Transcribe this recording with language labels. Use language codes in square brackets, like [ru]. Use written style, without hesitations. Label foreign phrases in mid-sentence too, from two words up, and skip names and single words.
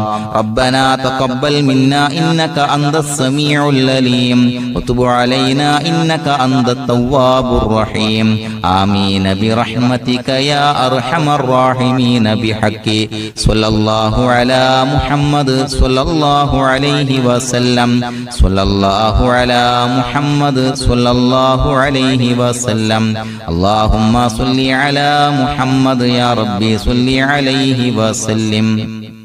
[ar] ربنا تقبل منا إنك أنت السميع العليم وتب علينا إنك أنت التواب الرحيم. آمين برحمتك يا أرحم الراحمين بحق صلى الله على محمد صلى الله عليه وسلم. صلى الله على محمد صلى الله عليه وسلم. اللهم صل على محمد يا ربي صل عليه وسلم.